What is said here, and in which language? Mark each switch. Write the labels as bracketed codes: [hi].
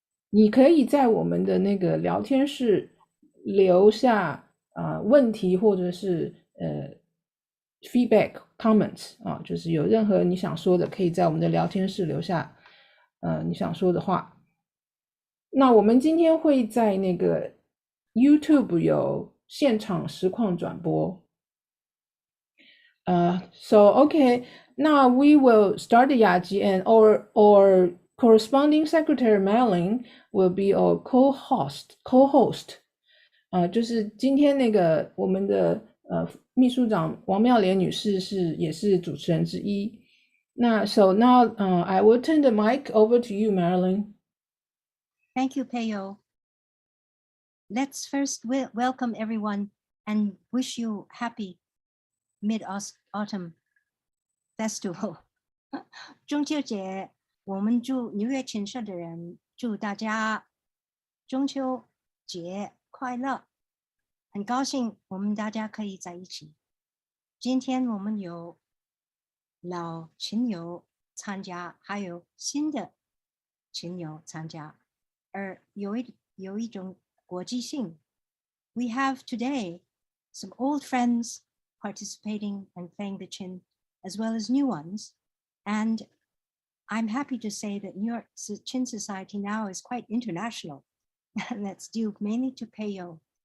[zh] 你可以在我们的那个聊天室留下问题或者是 [en] feedback comments [zh] 就是有任何你想说的，可以在我们的聊天室留下你想说的话。那我们今天会在那个 YouTube 有现场实况转播。 [en] So okay, now we will start the Yaji, and our corresponding secretary Madeline will be our co-host. [zh] 就是今天那个我们的秘书长王妙莲女士也是主持人之一。 [en] 那 So now I will turn the mic over to you, Madeline. Thank you, Peiyou. Let's first welcome everyone and wish you happy Mid-Autumn Festival. [zh] 中秋节，我们纽约琴社的人祝大家中秋节快乐，很高兴我们大家可以在一起。今天我们有老琴友参加，还有新的琴友参加，而有一种国际性。 [en] We have today some old friends participating and playing the Qin, as well as new ones. And I'm happy to say that New York Qin Society now is quite international, and that's due mainly to Peiyou.